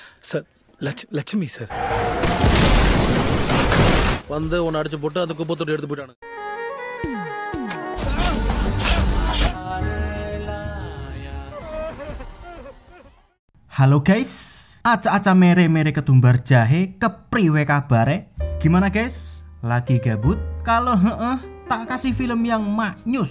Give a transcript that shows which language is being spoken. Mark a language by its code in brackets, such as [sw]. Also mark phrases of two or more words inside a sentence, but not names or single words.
[ta] சார் லட்சுமி சார் வந்து உன்னை அடிச்சு போட்டு அந்த குப்பத்தோடு எடுத்து போயிட்டானு. [id] Halo guys, aca-aca mere-mere ketumbar jahe [jv] kepriwe kabare? [id] Gimana guys? Lagi gabut? Kalau tak kasih film yang maknyus.